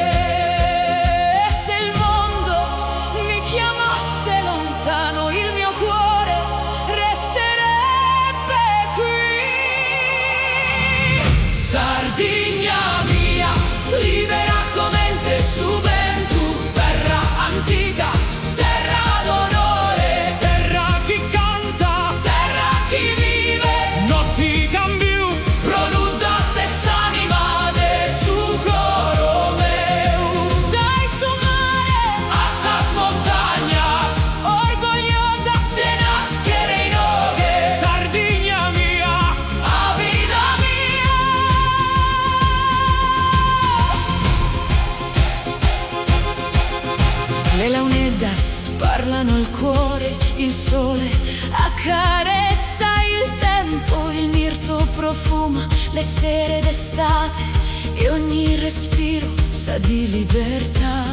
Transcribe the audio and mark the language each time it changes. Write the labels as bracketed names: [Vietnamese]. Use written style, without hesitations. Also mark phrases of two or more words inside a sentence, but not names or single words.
[Italian] Il mio cuore resterebbe qui. [Sardinian] Sardigna mia, [Italian] libera come te [Sardinian] su Ventu, [Italian] terra antica, terra d'onore, [Sardinian] Terra chi canta, terra chi vive, [Italian] non ti cambio, [Sardinian] pronudda s'anima de su coro meu. Dai su mare, assas montañas, orgogliosa de nascere in oghe. Sardigna mia, A vida mia. [Italian] Le launeddas parlano al cuore, il sole accarezza il tempo, il mirto profuma le sere d'estate e ogni respiro sa di libertà.